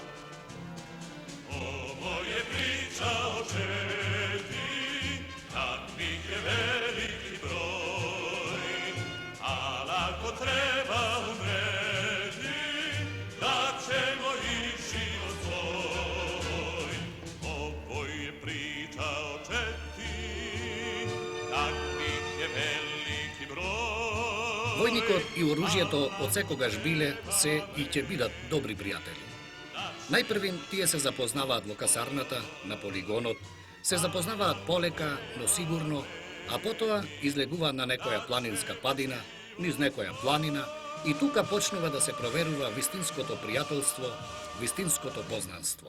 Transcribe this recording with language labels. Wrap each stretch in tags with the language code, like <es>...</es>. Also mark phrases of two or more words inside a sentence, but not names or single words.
<sr>Ovo je priča o četi, takvih je veliki broj, ali ako treba umreti, da ćemo i život svoj. Ovo je priča o četi, takvih je veliki broj.</sr> <mk>Војникот и оружјето од секогаш биле, се и ќе бидат добри пријатели. Најпрвин тие се запознаваат во касарната, на полигонот, се запознаваат полека, но сигурно, а потоа излегуваат на некоја планинска падина, низ некоја планина, и тука почнува да се проверува вистинското пријателство, вистинското познанство.</mk>